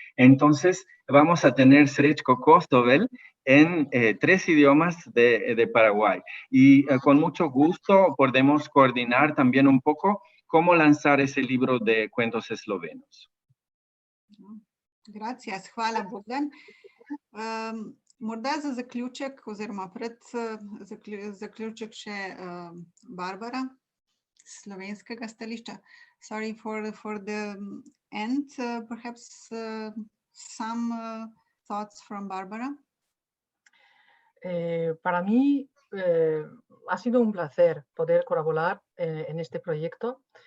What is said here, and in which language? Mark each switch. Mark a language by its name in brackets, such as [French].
[Spanish] Entonces, vamos a tener Srečko Kostovel en 3 idiomas de Paraguay. Y con mucho gusto podemos coordinar también un poco cómo lanzar ese libro de cuentos eslovenos. Gracias, hvala Bogdan. [Slovenian] Morda za zaključek, oziroma pred zaključek še Barbara z slovenskega stališča. [English] Sorry for the end, perhaps some thoughts from Barbara. [Spanish] Para mí ha sido un placer poder colaborar en este proyecto.